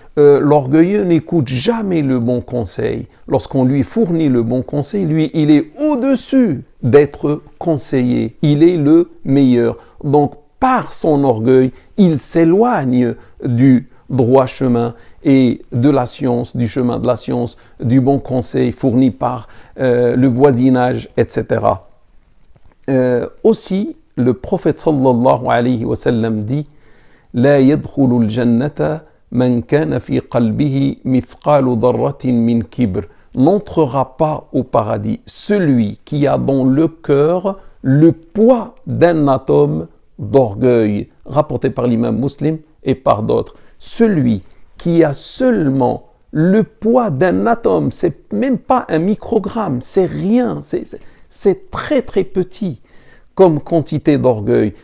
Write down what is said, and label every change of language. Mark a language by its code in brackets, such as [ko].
[fr] L'orgueilleux n'écoute jamais le bon conseil. Lorsqu'on lui fournit le bon conseil, lui, il est au-dessus d'être conseillé. Il est le meilleur. Donc, par son orgueil, il s'éloigne du droit chemin et de la science, du chemin de la science, du bon conseil fourni par le voisinage, etc. Aussi, le prophète [ar] sallallahu alayhi wa sallam [fr] dit [ar] لا يدخل الجنة من كان في قلبه مثقال ذرة من كبر. [fr] N'entrera pas au paradis celui qui a dans le cœur le poids d'un atome d'orgueil, rapporté par l'imam Muslim et par d'autres. Celui qui a seulement le poids d'un atome, c'est même pas un microgramme, c'est rien, c'est très très petit comme quantité d'orgueil.